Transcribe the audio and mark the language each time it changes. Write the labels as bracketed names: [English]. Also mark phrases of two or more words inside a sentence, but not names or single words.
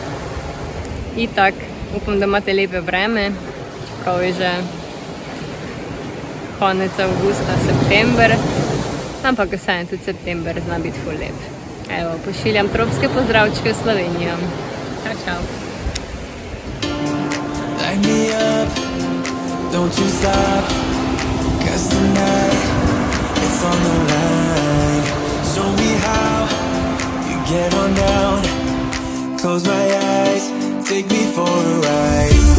[Slovenian] Itak, Upam, da imate lepe vreme, čeprav je že konec avgusta, september, ampak vseeno tudi september zna biti ful lep. Evo, pošiljam tropske pozdravčke v Slovenijo. Čau, čau. [English] Light me up, don't you stop, 'cause tonight it's on the line. Show me how you get on down, close my eyes, take me for a ride.